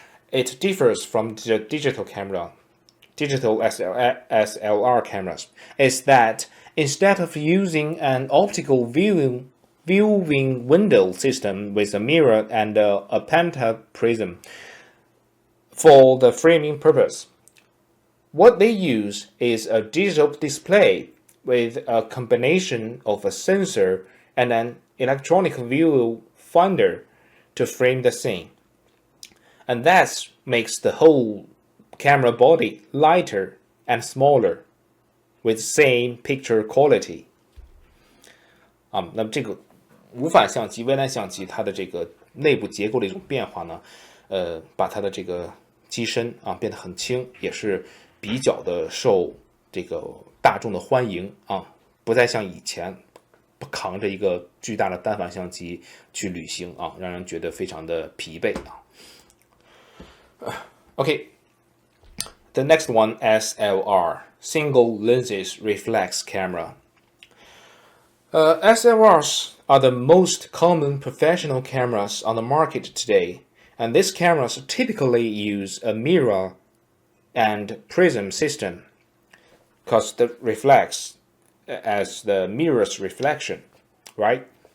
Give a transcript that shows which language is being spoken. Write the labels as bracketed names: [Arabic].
[English] It differs from the digital camera, digital SLR cameras, is that instead of using an optical viewing window system with a mirror and a pentaprism for the framing purpose, what they use is a digital display with a combination of a sensor and an electronic viewfinder to frame the scene. And that makes the whole camera body lighter and smaller with same picture quality. [Chinese] 那么这个无反相机、微单相机，它的这个内部结构的一种变化呢，把它的这个机身变得很轻，也是比较的受这个大众的欢迎不再像以前扛着一个巨大的单反相机去旅行让人觉得非常的疲惫 [English] Okay, the next one, SLR, single lenses reflex camera. SLRs are the most common professional cameras on the market today, and these cameras typically use a mirror and prism system, because the reflects as the mirror's reflection, right?